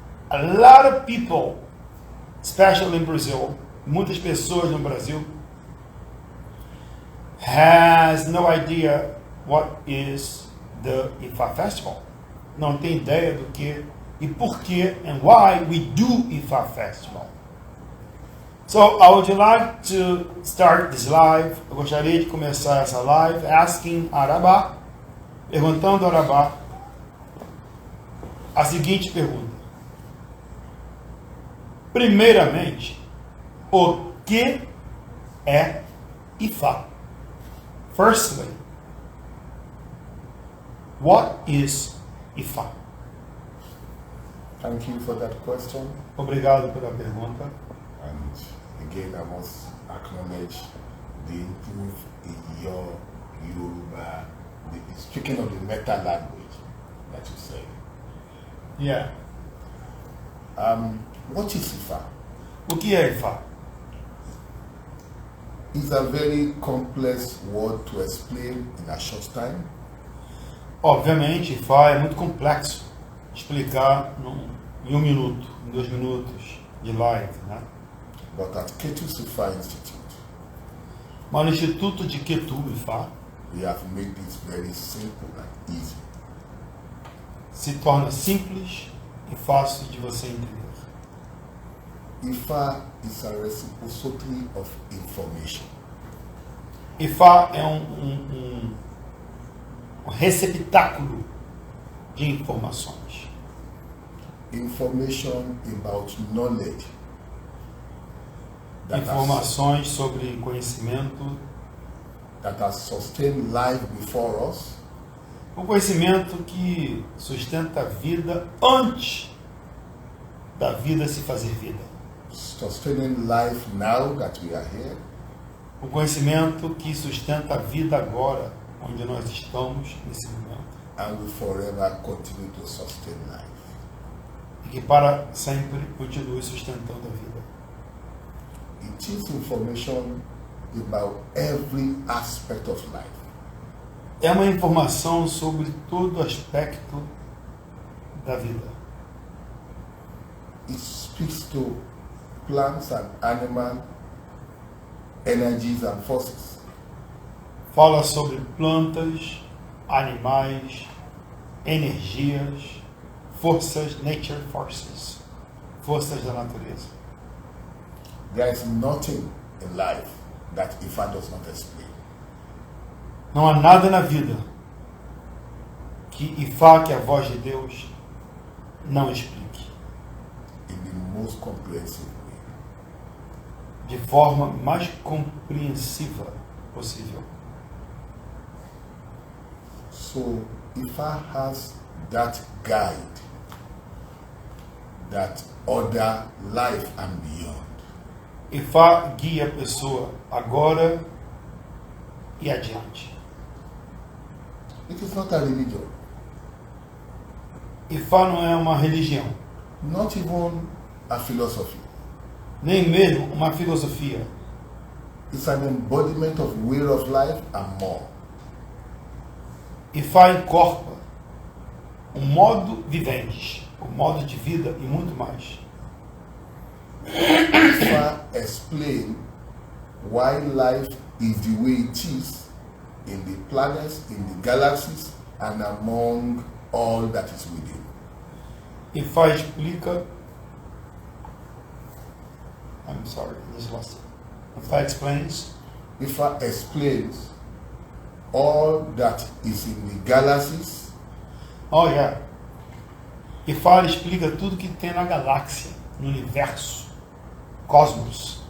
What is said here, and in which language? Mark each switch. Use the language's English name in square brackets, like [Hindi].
[English] A lot of people, especially in Brazil, [Portuguese] muitas pessoas no Brasil, [English] has no idea what is the Ifá Festival. [Portuguese] Não tem ideia do que e por que [English] and why we do Ifá Festival. So I would like to start this live. [Portuguese] Eu gostaria de começar essa live [English] asking Arabá, [Portuguese] perguntando a Arabá a seguinte pergunta. Primeiramente, o que é Ifá? [English] Firstly, what is Ifá? Thank you for that question. [Portuguese] Obrigado pela pergunta. [English] And again, I must acknowledge the improve in your Yoruba, speaking of the meta language that you said. Yeah. What is Ifa? [Portuguese] O que é Ifá? [English] It's a very complex word to explain in a short time. [Portuguese] Obviamente, Ifá é muito complexo de explicar em 1 minuto, em 2 minutos de live, né? [English] But at Ketu Sifa Institute, [Portuguese] Mas no Instituto de Ketu Ifá [English] we have made this very simple and easy. [Portuguese] se torna simples e fácil de você entender. [English] Ifa is a reciprocity of information. [Portuguese] Ifá é um receptáculo de informações. [English] Information about knowledge. [Portuguese] Informações sobre conhecimento. [English] That has sustained life before us. [Portuguese] Um conhecimento que sustenta a vida antes da vida se fazer vida. [English] Sustaining life now that we are here. [Portuguese] Um conhecimento que sustenta a vida agora, onde nós estamos nesse momento. [English] And will forever continue to sustain life. [Portuguese] E que para sempre continue sustentando a vida. [English] It is information about every aspect of life. [Portuguese] É uma informação sobre todo aspecto da vida. [English] It speaks to plants and animal energies and forces. [Portuguese] Fala sobre plantas, animais, energias, forças, [English] nature forces, [Portuguese] forças da natureza. [English] There is nothing in life that Ifa does not explain. [Portuguese] Não há nada na vida que Ifá, que é a voz de Deus, não explique. [English] in the most comprehensive way. [Portuguese] De forma mais compreensiva possível. [English] So Ifa has that guide that order life and beyond. [Portuguese] Ifá guia a pessoa agora e adiante. [English] It is not a religion, [Portuguese] Ifá não é uma religião, [English] not even a philosophy. [Portuguese] nem mesmo uma filosofia. [English] It's an embodiment of way of life and more. [Portuguese] Ifá incorpora um modo vivente, um modo de vida e muito mais. [English] Ifa explain why life is the way it is in the planets, in the galaxies, and among all that is within. [Portuguese] Ifá explica. [English] I'm sorry, I just lost it. Ifá explains Ifa explains all that is in the galaxies, Oh, yeah. [Portuguese] Ifá explica tudo que tem na galáxia, no universo, cosmos